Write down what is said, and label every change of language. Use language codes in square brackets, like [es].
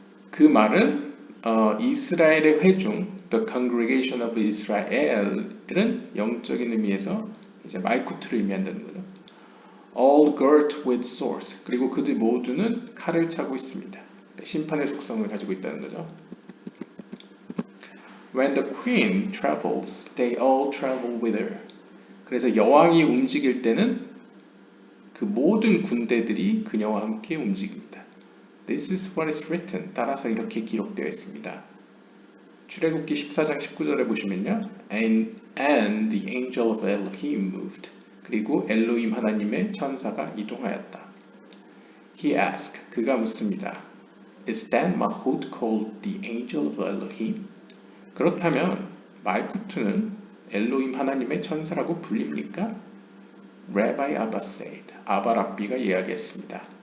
[ko] 그 말은 이스라엘의 회중, [en] the congregation of Israel [ko] 은 영적인 의미에서 이제 말쿠트를 의미한다는 거죠. [en] All girt with swords. [ko] 그리고 그들 모두는 칼을 차고 있습니다. 그러니까 심판의 속성을 가지고 있다는 거죠. [en] When the queen travels, they all travel with her. [ko] 그래서 여왕이 움직일 때는 그 모든 군대들이 그녀와 함께 움직입니다. [en] This is what is written. [ko] 따라서 이렇게 기록되어 있습니다. 출애굽기 14장 19절에 보시면요. [en] And the angel of Elohim moved. [ko] 그리고 엘로힘 하나님의 천사가 이동하였다. [en] He asked. [ko] 그가 묻습니다. [en] Is that Mahut called the angel of Elohim? [ko] 그렇다면 말쿠트는 엘로힘 하나님의 천사라고 불립니까? [en] Rabbi Abba said. [ko] 아바 랍비가 이야기했습니다.